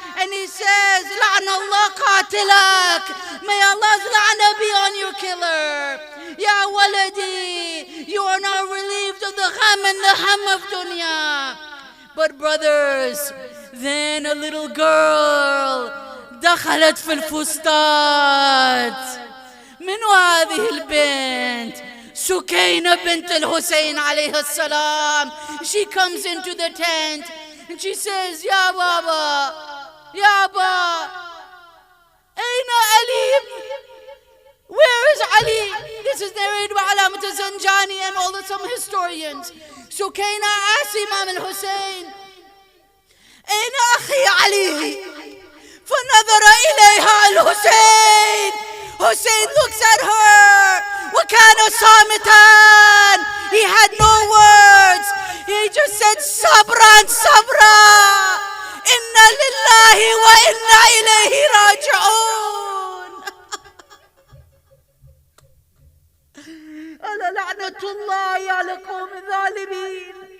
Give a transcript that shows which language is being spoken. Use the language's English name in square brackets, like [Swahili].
[English] And he says, [Arabic] لعن الله قاتلك. [English] May Allah's la'na be on your killer. Ya waladi, you are now relieved of the gham and the ham of dunya. But brothers, then a little girl [Arabic] دخلت في الفسطاط. من هذه البنت؟ سكينة بنت الحسين عليه السلام. [English] She comes into the tent and she says, [Arabic] يا بابا يابا أين علي? [English] Where is Ali? This is narrated by Alamat al-Zanjani and all some historians. Sukaina asks Imam al-Hussein, [Arabic] أين أخي علي? فنظر إليها الحسين. [English] Hussein looks at her. [Arabic] وكان صامتا. [English] He had no words. He just said, [Arabic] صبرا صبرا. إنا لله وإنا إليه راجعون. ألا لعنة الله على القوم الظالمين.